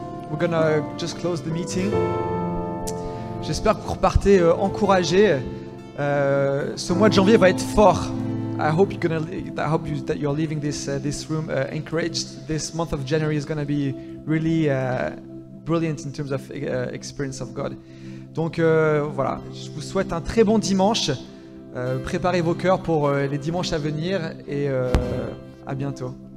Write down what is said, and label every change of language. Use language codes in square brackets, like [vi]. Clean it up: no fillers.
[en] We're gonna just close the meeting. [fr] J'espère que vous repartez encouragés. Ce mois de janvier va être fort. [en] I hope that you're leaving this room encouraged. This month of January is gonna be really brilliant in terms of experience of God. [fr] Donc voilà, je vous souhaite un très bon dimanche. Préparez vos cœurs pour les dimanches à venir et à bientôt.